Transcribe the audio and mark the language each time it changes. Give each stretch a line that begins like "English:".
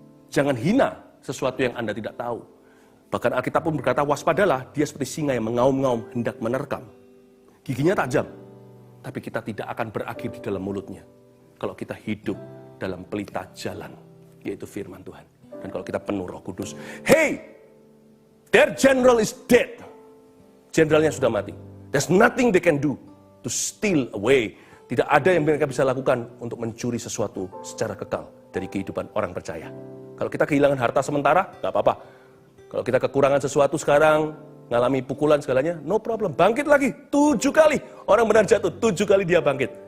Indonesian: Jangan hina sesuatu yang Anda tidak tahu. Bahkan Alkitab pun berkata, waspadalah, dia seperti singa yang mengaum-ngaum hendak menerkam. Giginya tajam, tapi kita tidak akan berakhir di dalam mulutnya. Kalau kita hidup dalam pelita jalan, yaitu firman Tuhan. Dan kalau kita penuh Roh Kudus,
English: hey, their general is dead.
Indonesian: Generalnya sudah mati.
English: There's nothing they can do to steal away.
Indonesian: Tidak ada yang mereka bisa lakukan untuk mencuri sesuatu secara kekal dari kehidupan orang percaya. Kalau kita kehilangan harta sementara, nggak apa-apa. Kalau kita kekurangan sesuatu sekarang, ngalami pukulan segalanya,
English: no problem.
Indonesian: Bangkit lagi, 7 kali. Orang benar jatuh, 7 kali dia bangkit.